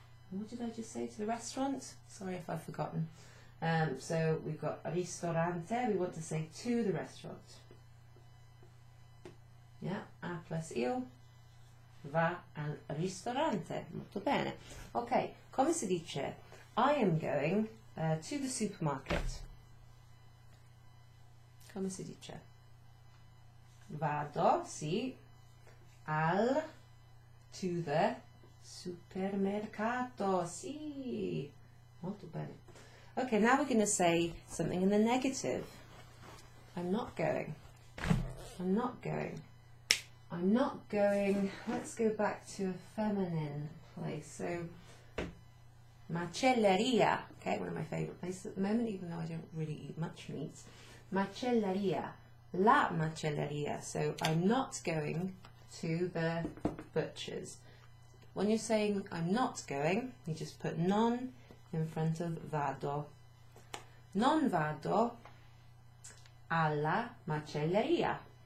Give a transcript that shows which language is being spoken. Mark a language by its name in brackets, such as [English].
[English] What did I just say, to the restaurant? Sorry if I've forgotten. So we've got ristorante, we want to say to the restaurant. [Italian] Yeah, a plus il, va al ristorante. Molto bene. [English] Ok, come si dice? I am going to the supermarket. [Italian] Come si dice? Vado, sì, to the supermercato, sì. Molto bene. [English] Okay, now we're going to say something in the negative. I'm not going. I'm not going. I'm not going. Let's go back to a feminine place. So, macelleria. Okay, one of my favourite places at the moment, even though I don't really eat much meat. Macelleria. La macelleria. So, I'm not going to the butcher's. When you're saying I'm not going, you just put non in front of vado. [Italian] Non vado alla macelleria.